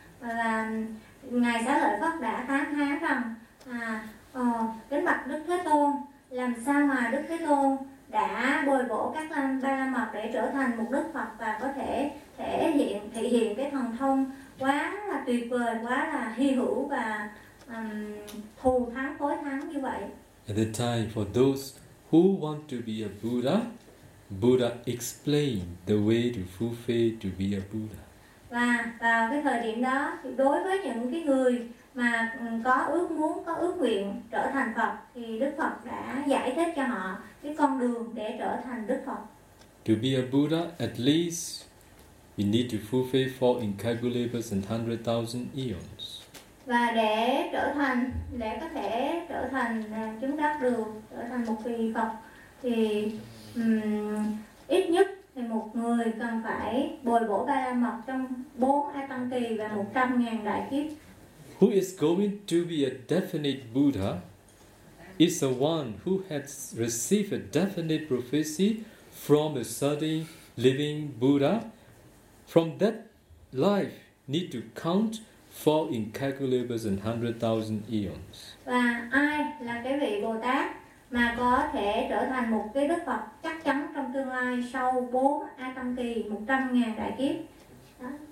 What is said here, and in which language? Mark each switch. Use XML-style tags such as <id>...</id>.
<vi>Và ngài Xá Lợi Phất đã tán thán rằng kính bạch Đức Thế Tôn, làm sao mà Đức Thế Tôn đã bồi bổ các ba la mật để trở thành một Đức Phật và có thể thể hiện cái thần thông quá là tuyệt vời, quá là hy hữu và thù thắng tối thắng như vậy.</vi> <en>At the time, for those who want to be a Buddha, Buddha explained the way to fulfill to be a Buddha.</en> <vi>Và vào cái thời điểm đó, đối với những cái người mà có ước muốn, có ước nguyện trở thành Phật, thì Đức Phật đã giải thích cho họ cái con đường để trở thành Đức Phật.</vi> <en>To be a Buddha, at least, we need to fulfill four incalculable and 100,000 eons.</en> <vi>Và để có thể trở thành, chứng đắc được, trở thành một vị Phật, thì ít nhất, thì một người cần phải bồi bổ ba la mật trong 4 a tăng kỳ và 100,000 đại kiếp.</vi> <en>Who is going to be a definite Buddha is the one who has received a definite prophecy from a certain living Buddha. From that life need to count 4 incalculable and 100,000 eons.</en> <vi>Và ai là cái vị Bồ Tát mà có thể trở thành một cái Đức Phật chắc chắn trong tương lai sau 4 a tăng kỳ, 100,000 đại kiếp. Đó.</vi>